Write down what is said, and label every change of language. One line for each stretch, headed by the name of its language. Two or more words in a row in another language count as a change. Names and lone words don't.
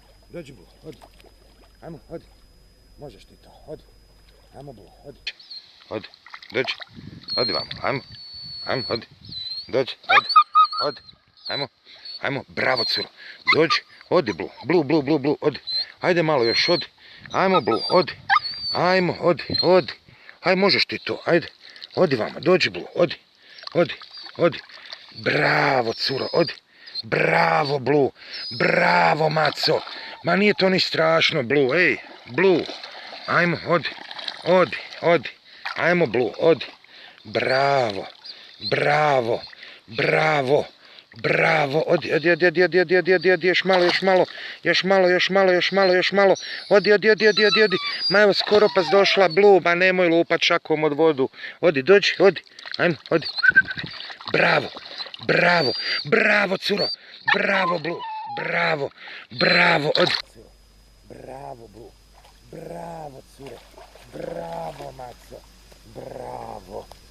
Croatian: Dođi Blu, odi. Ajmo, odi. Možeš ti to, odi. Ajmo Blu, odi. Odi, dođi. Odi vamo, ajmo. Ajmo, odi. Dođi, odi. Ajmo, bravo curo. Dođi, odi Blu, odi. Ajde malo još, odi. Ajmo Blu, odi. Ajmo, odi. Aj, možeš ti to, ajde. Odi vamo, dođi Blu, odi. Bravo curo, odi. Bravo Blu, bravo maco. Ma nije to ni strašno Blu, ej, Blu. Ajmo, odi. Ajmo Blu, odi. Bravo. Odi, još malo. Odi. Ma evo, skoro pa došla Blu, ma nemoj lupat šakom od vodu. Odi, dođi, odi. Ajmo, odi. Bravo, curo. Bravo, Blu. Bravo, odi. Bravo, Blu. Bravo, curo. Bravo, maco. Bravo.